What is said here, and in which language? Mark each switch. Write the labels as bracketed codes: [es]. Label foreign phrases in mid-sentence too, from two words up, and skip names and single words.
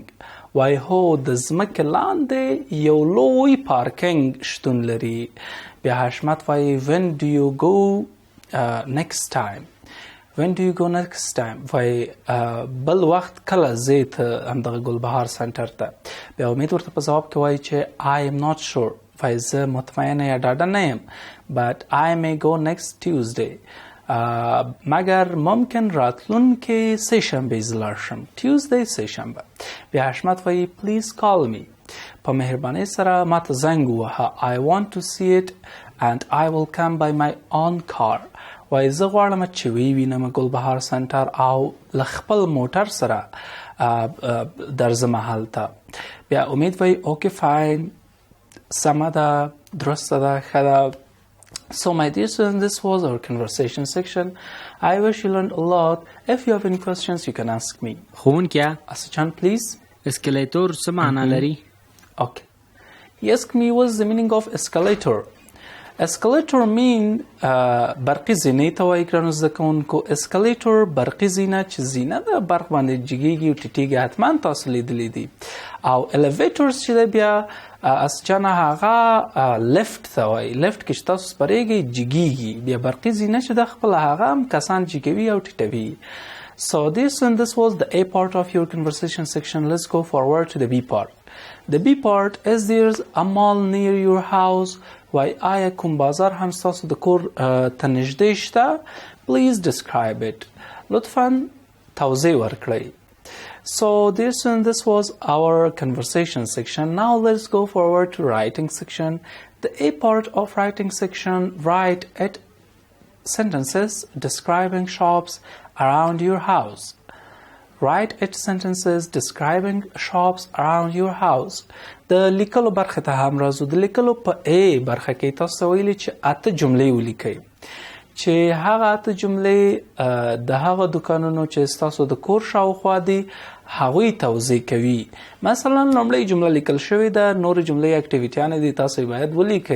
[ps] وای هو د ځمکې لاندې یو لوی پارکینګ شتون لري. بیا حشمت وایي [en] When do you go next time؟ When do you go next time؟ [ps] وای بل وخت کله ځې ته همدغه ګلبهار سنټر ته؟ بیا امید ورته په ځواب کې وایي چې [en] I am not sure. [ps] وای زه مطمئنه یا ډاډه نه یم [en] but I may go next Tuesday. [ps] مگر ممکن راتلونکې سه شنبې زه لاړ شم. Tuesday سه شنبه. بیا حشمت وایي [en] Please call me. [ps] په مهربانۍ سره ماته زنګ ووهه. [en] I want to see it and I will come by my own car. [ps] وایي زه غواړم چې وینم ګلبهار سنټر او له خپل موټر سره درځم هلته. بیا امید وایي [en] Okay fine. [ps] سمه ده، درسته ده، ښه ده. [en] So my dear students, this was our conversation section. I wish you learned a lot. If you have any questions, you can ask me. [ps] ښوونکی [en] Asachan, please. [ps] اسکلیټور څه معنا لري؟ [en] Okay. He asked me what's the meaning of escalator. Escalator mean [ps] برقی زینې ته وایي ګرانو زده کوونکو. escalator برقی زینه چې زینه د برق باندې جګیږي او ټیټیږي، حتما تاسو لیدلی دي. او elevators چې دی بیا اسجانه هغه لفت ته وایي. لفت کې چې تاسو سپریږئ جګیږي، بیا برقی زینه چې د خپله هغه هم کسان جګوي او ټیټوي. [en] So this was the A part of your conversation section. Let's go forward to the B part. The B part is there's a mall near your house. [ps] وای آیا کوم بازار هم ستاسو د کور ته نږدې شته؟ [en] Please describe it. [ps] لطفاً توضیح ورکړئ. [en] So this was our conversation section. Now let's go forward to writing section. The A part of writing section, write it sentences describing shops around your house. Write it sentences describing shops around your house. [ps] د لیکلو برخه ته هم راځو. د لیکلو په A برخه کې تاسو ویلي چې 8 جملې ولیکئ چې هغه 8 جملې د هغه دکانونو چې ستاسو د کور شاوخوا دي هغوی توضیح کوي. مثلا لومړی جمله لیکل شوې ده، نورې جملې اکټیویټیانې دي تاسو باید ولیکئ.